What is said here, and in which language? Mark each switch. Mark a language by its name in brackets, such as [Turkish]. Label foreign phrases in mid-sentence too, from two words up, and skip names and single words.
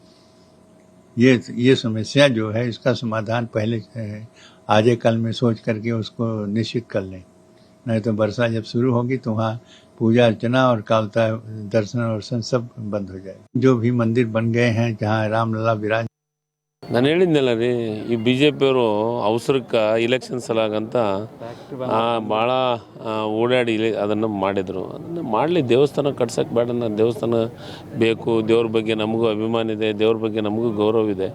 [Hindi] ये समस्या जो है इसका समाधान पहले आजे कल में सोच करके उसको निश्चित कर लें, नहीं तो वर्षा जब शुरू होगी तो वहाँ पूजा अर्चना और कालता दर्शन वर्शन सब बंद हो जाएगा। जो भी मंदिर बन गए हैं जहाँ रामलला विराज [Kannada] ನಾನು ಹೇಳಿದ್ನಲ್ಲ ರೀ, ಈ ಬಿ ಜೆ ಪಿಯವರು ಅವಸರಕ್ಕೆ ಇಲೆಕ್ಷನ್ ಸಲಾಗಂತ ಭಾಳ ಓಡಾಡಿ ಅದನ್ನು ಮಾಡಿದರು. ಅದನ್ನು ಮಾಡಲಿ, ದೇವಸ್ಥಾನ ಕಟ್ಸೋಕ್ಕೆ ಬೇಡ, ನಾನು ದೇವಸ್ಥಾನ ಬೇಕು, ದೇವ್ರ ಬಗ್ಗೆ ನಮಗೂ ಅಭಿಮಾನ ಇದೆ, ದೇವ್ರ ಬಗ್ಗೆ ನಮಗೂ ಗೌರವ ಇದೆ.